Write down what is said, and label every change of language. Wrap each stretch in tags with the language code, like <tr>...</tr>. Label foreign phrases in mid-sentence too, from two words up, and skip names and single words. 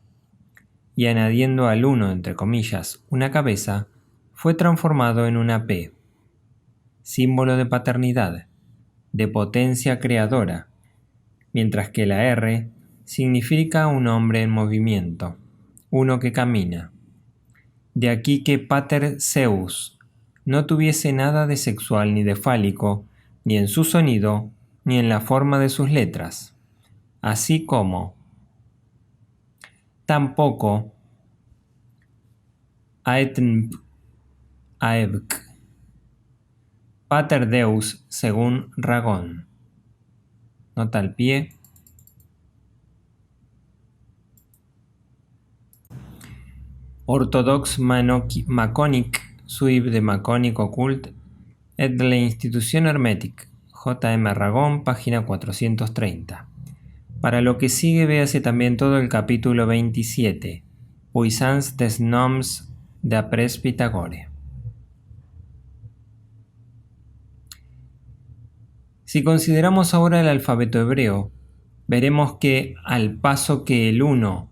<es>Y añadiendo al 1 entre comillas una cabeza, fue transformado en una P, símbolo de paternidad, de potencia creadora, mientras que la R significa un hombre en movimiento, uno que camina. De aquí que Pater Zeus no tuviese nada de sexual ni de fálico, ni en su sonido, ni en la forma de sus letras, así como tampoco Aetnp, Aebk, Pater Deus según Ragón. Nota al pie. Orthodox Maconic, suib de Maconic Occult, et de la Institución Hermétique, J.M. Ragón, página 430. Para lo que sigue, véase también todo el capítulo 27, Puissance des Noms d'après Pythagore. Si consideramos ahora el alfabeto hebreo, veremos que al paso que el 1</es>